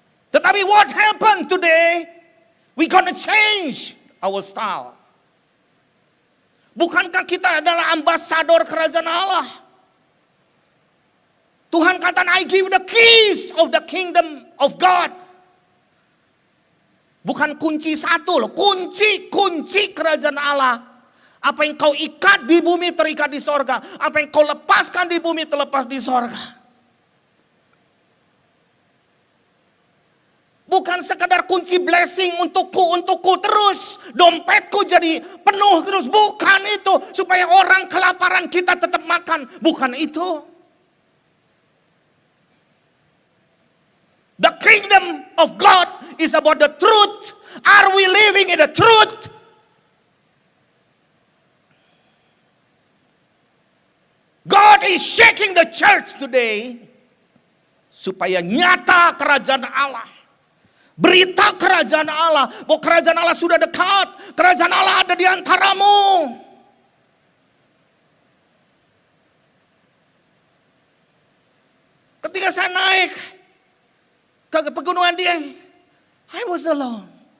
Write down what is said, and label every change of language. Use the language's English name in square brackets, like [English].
[English] Tetapi what happened today? We gonna change our style. [Indonesian] Bukankah kita adalah ambasador kerajaan Allah? Tuhan kata, [English] I give the keys of the kingdom of God. [Indonesian] Bukan kunci satu loh, kunci kerajaan Allah. Apa yang kau ikat di bumi terikat di sorga. Apa yang kau lepaskan di bumi terlepas di sorga. Bukan sekedar kunci blessing untukku terus. Dompetku jadi penuh terus. Bukan itu. Supaya orang kelaparan kita tetap makan. Bukan itu. [English] The kingdom of God is about the truth. Are we living in the truth? God is shaking the church today. [Indonesian] Supaya nyata kerajaan Allah. Berita kerajaan Allah, bahwa kerajaan Allah sudah dekat, kerajaan Allah ada di antaramu. Ketika saya naik ke pegunungan Dieng, [English] I was alone.